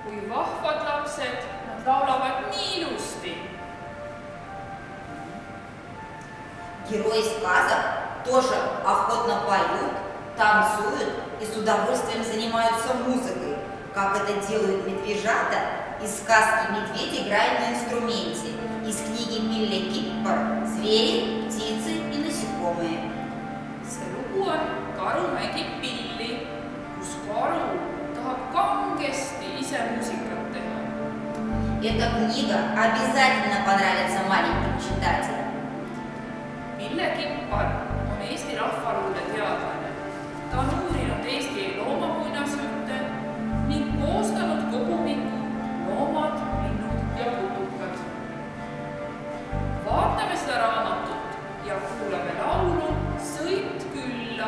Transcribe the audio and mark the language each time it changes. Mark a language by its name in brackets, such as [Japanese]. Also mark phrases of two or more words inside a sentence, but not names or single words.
[Estonian] vahvad lapsed, nad laulavad nii ilusti. [Russian] Герои сказок тоже охотно поют, танцуют и с удовольствием занимаются музыкой, как это делают медвежата из сказки «Медведь играет на инструменте», из книги Милли Киппер «Звери, птицы и насекомые». [Estonian] See lugu on Karu mängib pilli, kus karu tahab kangesti ise muusikat teha. [Russian] Эта книга обязательно понравится маленьким читателям. [Estonian] Mille Kippar on Eesti rahvaluule teadlane. Ta on uurinud Eesti loomamuinasjutte ning koostanud kogumiku Loomad, linnud ja putukad. Vaatame seda raamatut ja kuulame laulu Sõit külla.